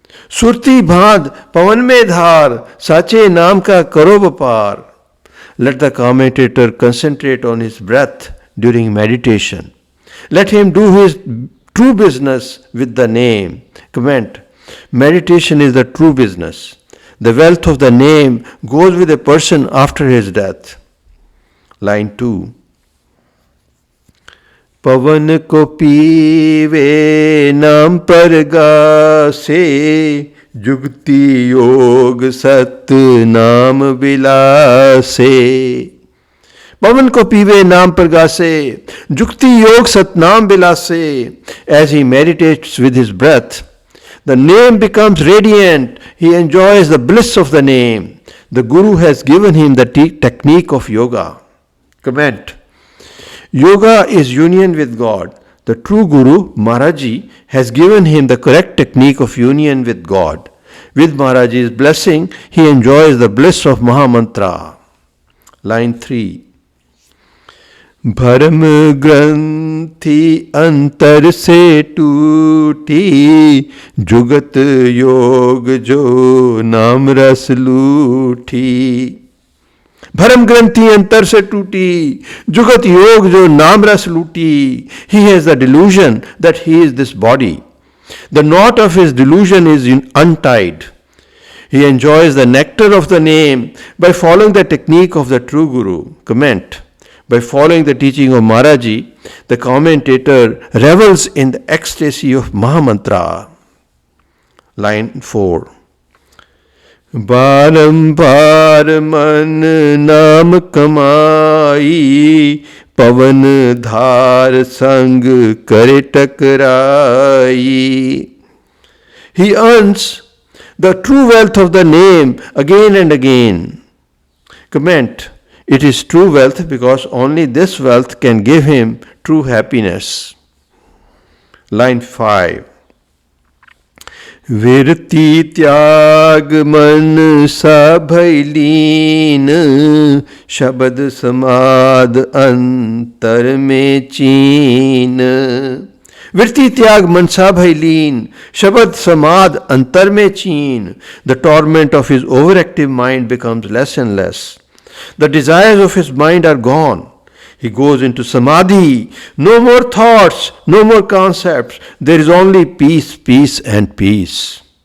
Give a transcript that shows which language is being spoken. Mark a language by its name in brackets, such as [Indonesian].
[Hindi] सुरती बांध पवन में धार, साचे नाम का करो व्यापार। [English] Let the commentator concentrate on his breath during meditation. Let him do his true business with the name. Comment. Meditation is the true business. The wealth of the name goes with a person after his death. Line 2. [Hindi] पवन को पीवे नाम पर गासे, जुगति योग सत नाम विलासे। पवन को पीवे नाम पर गासे, जुगति योग Satnam विलासे। [English] As he meditates with his breath, the name becomes radiant. He enjoys the bliss of the name. The Guru has given him the technique of yoga. Comment. Yoga is union with God. The true Guru, Maharaji, has given him the correct technique of union with God. With Maharaji's blessing, he enjoys the bliss of Mahamantra. Line 3. [Hindi] भरम ग्रंथि अंतर से टूटी, जुगत योग जो नाम रस लूठी। भरम ग्रंथि अंतर से टूटी, जुगत योग जो नाम रस लूटी। [English] He has the delusion that he is this body. The knot of his delusion is untied. He enjoys the nectar of the name by following the technique of the true Guru. Comment. By following the teaching of Maharaji, the commentator revels in the ecstasy of Mahamantra. Line 4. [Hindi] बारंबार मन नाम कमाई, पवन धार संग करे टकराई। [English] He earns the true wealth of the name again and again. Comment. It is true wealth because only this wealth can give him true happiness. Line 5. [Hindi] विरति त्याग मन सा भय लीन, शब्द समाद अंतर में चीन. वृत्ति त्याग मनसा भय लीन, शब्द समाद अंतर में चीन. [English] The torment of his overactive mind becomes less and less. The desires of his mind are gone. He goes into samadhi. No more thoughts, no more concepts. There is only peace, peace and peace.